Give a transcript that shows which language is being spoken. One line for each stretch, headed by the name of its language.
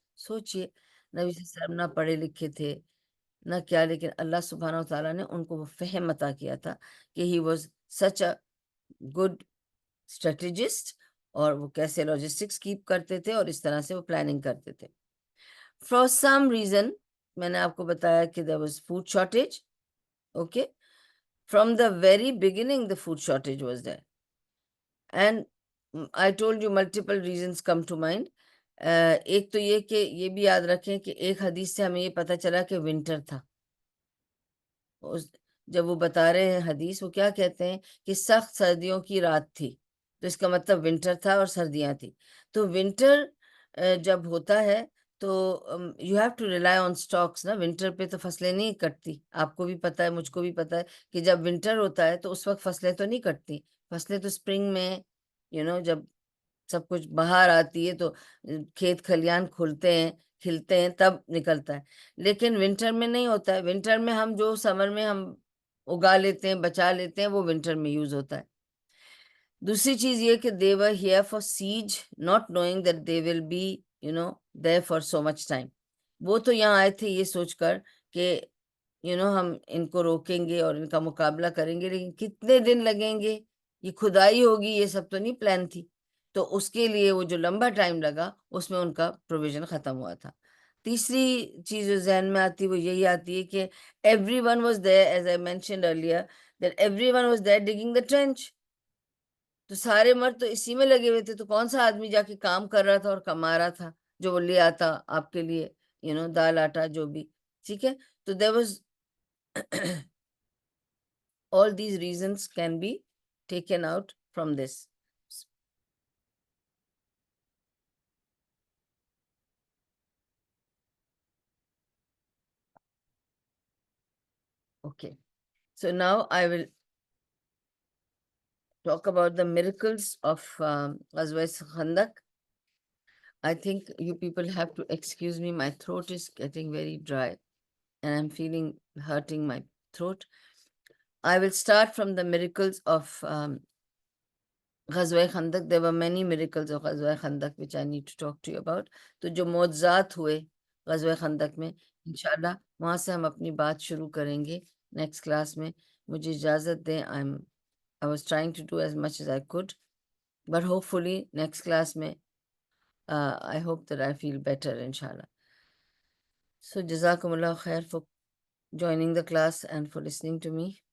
Urdu: سوچئے، نبی صلی اللہ علیہ وسلم نہ پڑھے لکھے تھے نہ کیا، لیکن اللہ سبحانہ و تعالیٰ نے ان کو وہ فہم عطا کیا تھا کہ
English: he was such a good strategist,
Urdu: اور وہ کیسے لاجسٹکس کیپ کرتے تھے اور اس طرح سے وہ پلاننگ کرتے تھے.
English: for some reason
Urdu: میں نے آپ کو بتایا کہ
English: there was food shortage. Okay. From the very beginning the food shortage was there. And I told you multiple reasons come to mind.
Urdu: ایک تو یہ کہ یہ بھی یاد رکھیں کہ ایک حدیث سے ہمیں یہ پتہ چلا کہ ونٹر تھا. جب وہ بتا رہے ہیں حدیث، وہ کیا کہتے ہیں کہ سخت سردیوں کی رات تھی، تو اس کا مطلب ونٹر تھا اور سردیاں تھی. تو ونٹر جب ہوتا ہے تو
English: you have to rely on stocks
Urdu: نا. ونٹر پہ تو فصلیں نہیں کٹتی، آپ کو بھی پتہ ہے، مجھ کو بھی پتہ ہے کہ جب ونٹر ہوتا ہے تو اس وقت فصلیں تو نہیں کٹتی. فصلیں تو اسپرنگ میں جب سب کچھ باہر آتی ہے تو کھیت کھلیان کھلتے ہیں، کھلتے ہیں، تب نکلتا ہے. لیکن ونٹر میں نہیں ہوتا ہے. ونٹر میں ہم جو سمر میں ہم اگا لیتے ہیں، بچا لیتے ہیں، وہ ونٹر میں یوز ہوتا ہے. دوسری چیز یہ کہ
English: they were here for siege, not knowing that they will be there for so much time.
Urdu: وہ تو یہاں آئے تھے یہ سوچ کر کہ ہم ان کو روکیں گے اور ان کا مقابلہ کریں گے، لیکن کتنے دن لگیں گے، یہ کھدائی ہوگی، یہ سب تو نہیں پلان تھی. تو اس کے لیے وہ جو لمبا ٹائم لگا، اس میں ان کا پروویژن ختم ہوا تھا. تیسری چیز جو ذہن میں آتی وہ یہی آتی ہے کہ
English: everyone was there, as I mentioned earlier, that everyone was there digging the trench.
Urdu: تو سارے مرد تو اسی میں لگے ہوئے تھے، تو کون سا آدمی جا کے کام کر رہا تھا اور کما رہا تھا جو وہ لے آتا آپ کے لیے دال آٹا جو بھی. ٹھیک ہے.
English: تو there was all these reasons can be taken out from this. Okay. So now I will talk about the miracles of Ghazwa Khandaq. I think you people have to excuse me. My throat is getting very dry and I'm feeling hurting my throat. I will start from the miracles of Ghazwa Khandaq. There were many miracles of Ghazwa Khandaq which I need to talk to you about.
Urdu: تو جو معجزات ہوئے غزوہ خندق میں، انشاءاللہ وہاں سے ہم اپنی بات شروع کریں گے نیکسٹ کلاس میں. مجھے اجازت دیں.
English: I was trying to do as much as I could, but hopefully next class میں I hope that I feel better inshallah. So جزاکم اللہ خیر for joining the class and for listening to me.